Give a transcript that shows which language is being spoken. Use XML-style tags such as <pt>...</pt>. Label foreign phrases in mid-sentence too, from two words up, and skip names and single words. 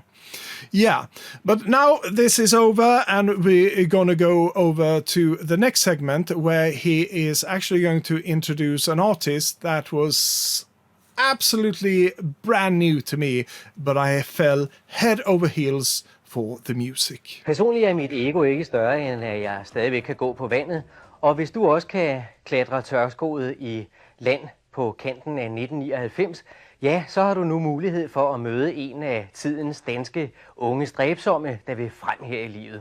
<en>Yeah, but now this is over, and we're going to go over to the next segment, where he is actually going to introduce an artist that was absolutely brand new to me, but I fell head over heels for the music.</en> <da>Personligt er mit ego ikke større, end at jeg stadigvæk kan gå på vandet. Og hvis du også kan klatre tørskoet i land på kanten af 1999, ja, så har du nu mulighed for at møde en af tidens danske unge stræbsomme, der vil frem her i livet.</da>